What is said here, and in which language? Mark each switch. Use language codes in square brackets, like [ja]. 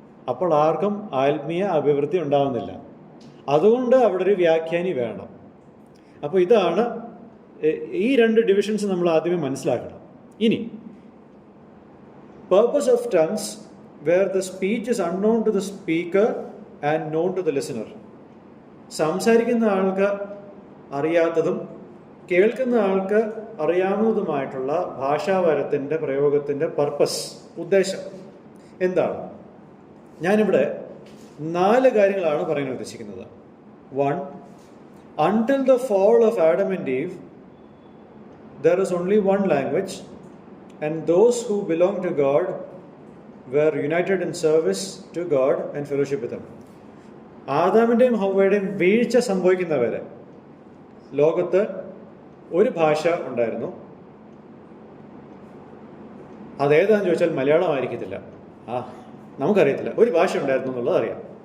[ml] അപ്പോൾ ആർക്കും ആത്മീയ അഭിവൃദ്ധി ഉണ്ടാവുന്നില്ല. അതുകൊണ്ട് അവിടെ ഒരു വ്യാഖ്യാനി വേണം. അപ്പോൾ ഇതാണ് ഈ രണ്ട് ഡിവിഷൻസ് നമ്മൾ ആദ്യമേ മനസ്സിലാക്കണം. [en] ഇനി purpose of tongues where the speech is unknown to the speaker and known to the listener. [ml] സംസാരിക്കുന്ന ആൾക്ക് അറിയാത്തതും കേൾക്കുന്ന ആൾക്ക് അറിയാവുന്നതുമായിട്ടുള്ള ഭാഷാവരത്തിൻ്റെ പ്രയോഗത്തിൻ്റെ പർപ്പസ്, ഉദ്ദേശം എന്താണ്? ഞാനിവിടെ 4 കാര്യങ്ങളാണ് പറയാൻ ഉദ്ദേശിക്കുന്നത്. 1. [en] Until the fall of Adam and Eve, there is only one language, and those who belong to God were united in service to God and fellowship with Him. [ml] ആദാമിൻ്റെയും ഹവ്വയുടെയും വീഴ്ച സംഭവിക്കുന്നവരെ ലോകത്ത് ഒരു ഭാഷ ഉണ്ടായിരുന്നു. അതേതാണെന്ന് ചോദിച്ചാൽ മലയാളമായിരിക്കത്തില്ല. നമുക്കറിയത്തില്ല. ഒരു ഭാഷ ഉണ്ടായിരുന്നു എന്നുള്ളത് അറിയാം.